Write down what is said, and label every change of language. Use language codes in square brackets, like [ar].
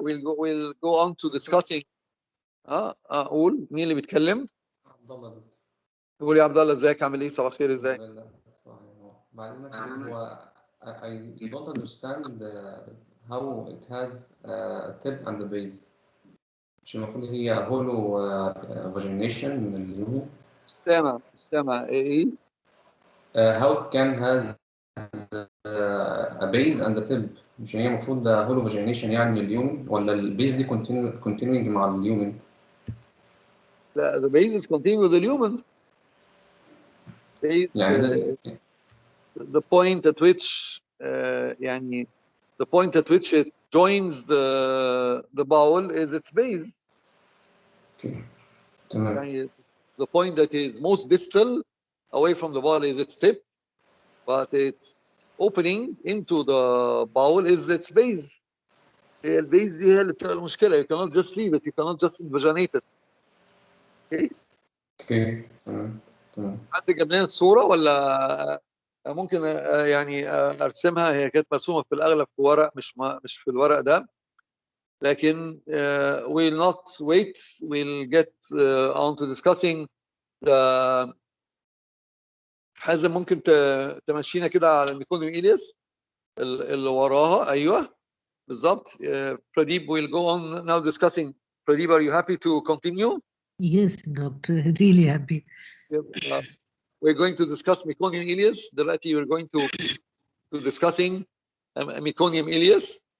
[en] We'll go on to discussing. [ar] قول مين اللي بيتكلم؟ قول يا عبد الله ازيك عامل ايه صباح الخير ازاي؟ بعد اذنك هو [en] I don't understand how it has a tip and a base. [ar] مش المفروض هي هولو vagination من اليومين؟ مش سامع ايه؟ [en] How it can has a base and a tip. [ar] مش هي المفروض هولو vagination يعني من اليومين ولا البيز دي continuing مع اليومين؟ [en] لا the base is continuing with the human. Base [ar] يعني [en] the point at which [ar] يعني [en] the point at which it joins the bowel is its base. [ar] تمام. يعني [en] the point that is most distal away from the bowel is its tip, but its opening into the bowel is its base. [ar] هي البيز دي هي اللي بتبقى المشكلة. [en] You cannot just leave it, you cannot just invaginate it. [ar] اوكي تمام. حد جاب لنا الصورة ولا ممكن يعني ارسمها؟ هي كانت مرسومة في الأغلب في ورق مش في الورق ده، لكن [en] we'll not wait, we'll get on to discussing the [ar] حازم. ممكن تمشينا كده على الميكونيوم إليس اللي وراها. أيوه بالظبط. [en] Pradeep will go on now discussing. Pradeep, are you happy to continue? Yes, doctor, really happy. We're going to discuss Meconium ileus. [ar] دلوقتي [en] we're going to discussing Meconium ileus.